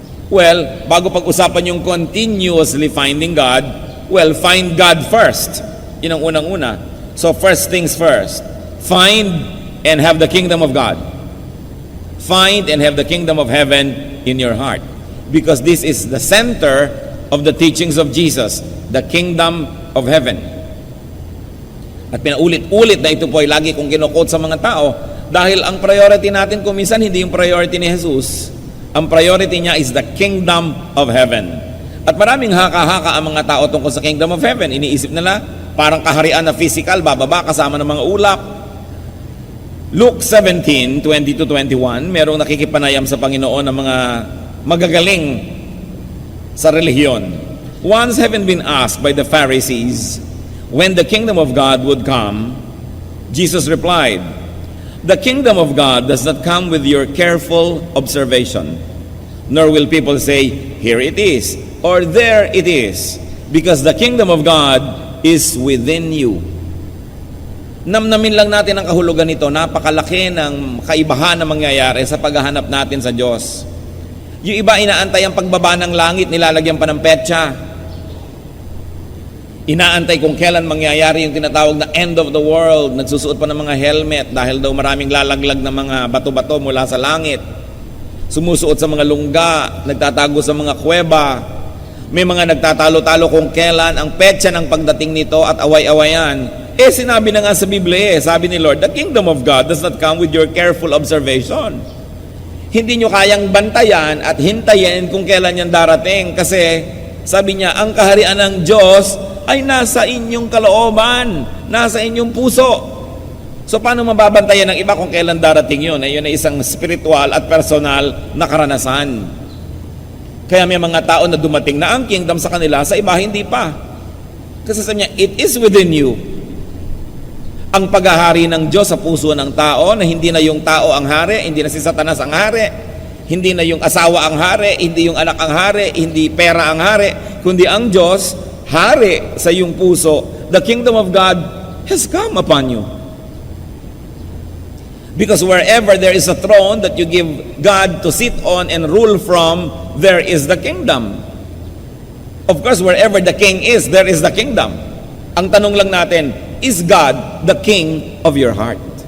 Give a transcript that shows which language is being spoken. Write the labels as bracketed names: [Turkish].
[English] Well, [Filipino] bago pag-usapan yung [English] continuously finding God, well, find God first. [Filipino] Yun ang unang-una. [English] So first things first. Find and have the kingdom of God. Find and have the kingdom of heaven in your heart. Because this is the center of the teachings of Jesus, the kingdom of heaven. [Filipino] At pinaulit-ulit na ito po ay lagi kong kinukot sa mga tao dahil ang priority natin kung minsan hindi yung priority ni Jesus. Ang priority niya [English] is the kingdom of heaven. [Filipino] At maraming haka-haka ang mga tao tungkol sa kingdom of heaven. Iniisip nila parang kaharian na physical, bababa kasama ng mga ulap. Luke 17:20-21, merong nakikipanayam sa Panginoon ng mga magagaling sa relihiyon. [English] Once having been asked by the Pharisees when the kingdom of God would come, Jesus replied, "The kingdom of God does not come with your careful observation, nor will people say, 'Here it is,' or 'There it is,' because the kingdom of God is within you." [Filipino] Namnamin lang natin ang kahulugan nito. Napakalaki ng kaibahan na mangyayari sa paghahanap natin sa Diyos. Yung iba inaantay ang pagbaba ng langit, nilalagyan pa ng petsa. Inaantay kung kailan mangyayari yung tinatawag na end of the world. Nagsusuot pa ng mga helmet dahil daw maraming lalaglag na mga bato-bato mula sa langit. Sumusuot sa mga lungga, nagtatago sa mga kuweba. May mga nagtatalo-talo kung kailan ang petsa ng pagdating nito at away-awayan. Sinabi na nga sa Biblia, sabi ni Lord, [English] the kingdom of God does not come with your careful observation. [Filipino] Hindi nyo kayang bantayan at hintayin kung kailan yan darating. Kasi, sabi niya, ang kaharian ng Diyos ay nasa inyong kalooban, nasa inyong puso. So, paano mababantayan ng iba kung kailan darating yun? Yun ay isang spiritual at personal na karanasan. Kaya may mga tao na dumating na ang kingdom sa kanila, sa iba hindi pa. Kasi sabi niya, [English] it is within you. [Filipino] Ang paghahari ng Diyos sa puso ng tao, na hindi na yung tao ang hari, hindi na si Satanas ang hari, hindi na yung asawa ang hari, hindi yung anak ang hari, hindi pera ang hari, kundi ang Diyos, hari sa iyong puso. [English] The kingdom of God has come upon you. Because wherever there is a throne that you give God to sit on and rule from, there is the kingdom. Of course, wherever the king is, there is the kingdom. [Filipino] Ang tanong lang natin, [English] is God the king of your heart?